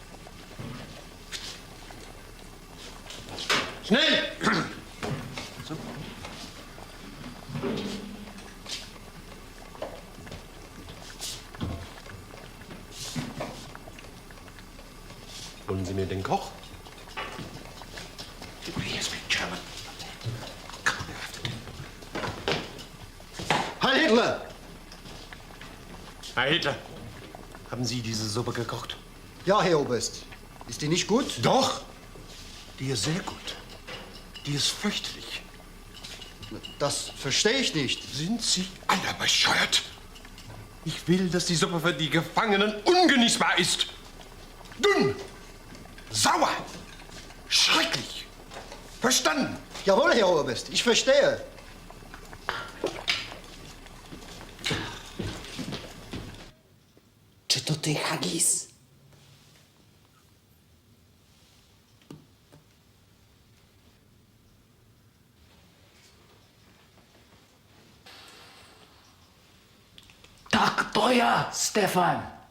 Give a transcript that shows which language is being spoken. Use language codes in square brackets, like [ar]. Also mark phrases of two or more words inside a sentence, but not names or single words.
[de] Schnell! So. Holen Sie mir den Koch. [en] Yes, speak German. [de] Heil Hitler! Herr Hitler, haben Sie diese Suppe gekocht? Ja, Herr Oberst. Ist die nicht gut? Doch! Die ist sehr gut. Die ist fürchterlich. Das verstehe ich nicht. Sind Sie alle bescheuert? Ich will, dass die Suppe für die Gefangenen ungenießbar ist. Dünn, sauer, schrecklich. Verstanden? Jawohl, Herr Oberst. Ich verstehe. [pl] Czy to ty, Haggis? Tak to ja, Stefan.